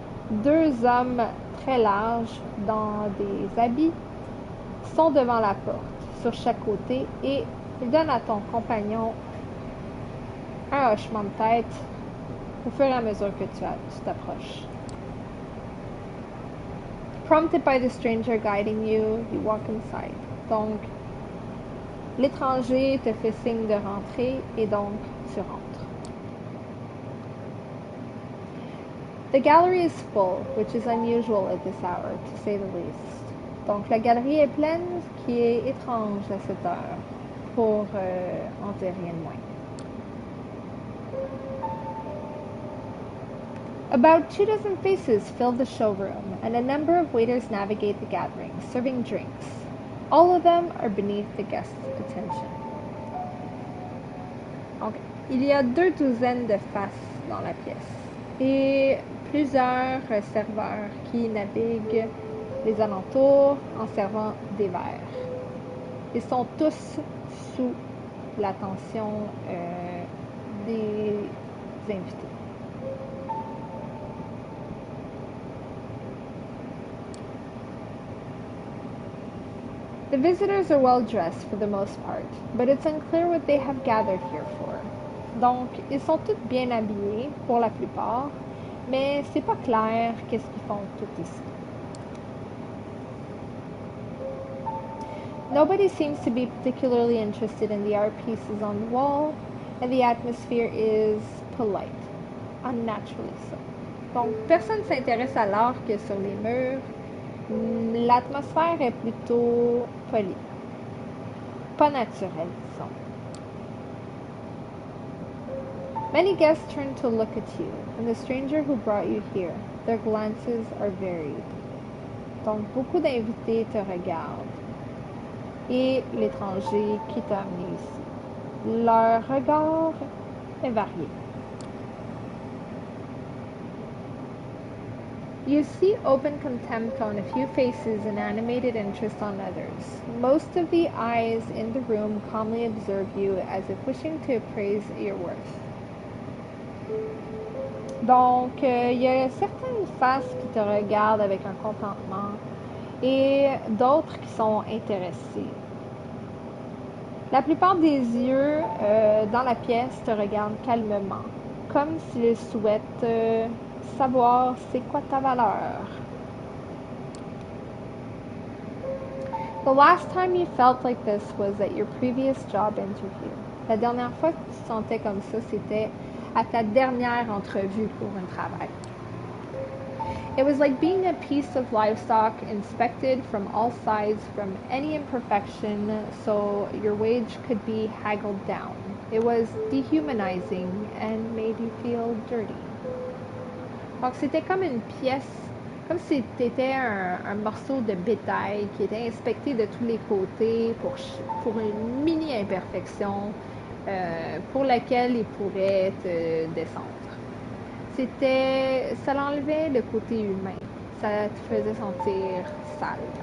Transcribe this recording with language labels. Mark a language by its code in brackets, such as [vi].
[fr] 2 hommes très larges dans des habits sont devant la porte, sur chaque côté, et ils donnent à ton compagnon un hochement de tête au fur et à mesure que tu t'approches. [en] Prompted by the stranger guiding you, you walk inside. [fr] Donc, l'étranger te fait signe de rentrer et donc tu rentres. [en] The gallery is full, which is unusual at this hour, to say the least. [fr] Donc, la galerie est pleine, ce qui est étrange à cette heure, pour en dire rien de moins. [en] About 24 faces fill the showroom, and a number of waiters navigate the gathering, serving drinks. All of them are beneath the guests' attention. [fr] Donc, il y a 2 douzaines de faces dans la pièce, et plusieurs serveurs qui naviguent les alentours en servant des verres. Ils sont tous sous l'attention des invités. [en] The visitors are well dressed for the most part, but it's unclear what they have gathered here for. [fr] Donc, ils sont tous bien habillés pour la plupart, mais c'est pas clair qu'est-ce qu'ils font tous ici. [en] Nobody seems to be particularly interested in the art pieces on the wall, and the atmosphere is polite, unnaturally so. [fr] Donc, personne ne s'intéresse à l'art qu'il y a sur les murs. L'atmosphère est plutôt polie, pas naturelle, disons. [en] Many guests turn to look at you, and the stranger who brought you here. Their glances are varied. [fr] Donc, beaucoup d'invités te regardent. Et l'étranger qui t'a amené ici. Leur regard est varié. [en] You see open contempt on a few faces and animated interest on others. Most of the eyes in the room calmly observe you as if wishing to appraise your worth. [fr] Donc, il y a certaines faces qui te regardent avec un contentement et d'autres qui sont intéressées. La plupart des yeux dans la pièce te regardent calmement, comme s'ils souhaitent savoir c'est quoi ta valeur. [en] The last time you felt like this was at your previous job interview. [fr] La dernière fois que tu te sentais comme ça, c'était à ta dernière entrevue pour un travail. [en] It was like being a piece of livestock inspected from all sides from any imperfection so your wage could be haggled down. It was dehumanizing and made you feel dirty. [fr] Donc c'était comme une pièce, comme si tu étais un morceau de bétail qui était inspecté de tous les côtés pour une mini-imperfection pour laquelle il pourrait te descendre. Ça l'enlevait le côté humain. Ça te faisait sentir sale.